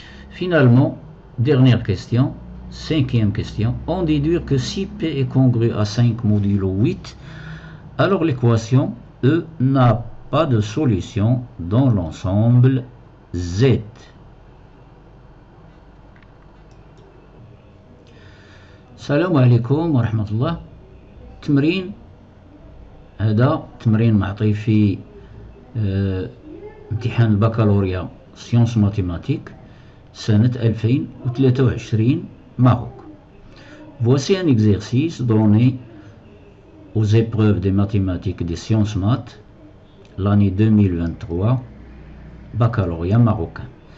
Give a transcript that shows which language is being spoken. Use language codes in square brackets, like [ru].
[fr] Finalement, dernière question, cinquième question, on déduire que si P est congru à 5 modulo 8, alors l'équation E n'a pas de solution dans l'ensemble Z. [ar] السلام عليكم ورحمة الله. تمرين هذا تمرين معطي في امتحان البكالوريا سيونس ماتيماتيك. سنة 2023 Maroc. [fr] Voici un exercice donné aux épreuves des mathématiques et des sciences maths l'année 2023 baccalauréat marocain.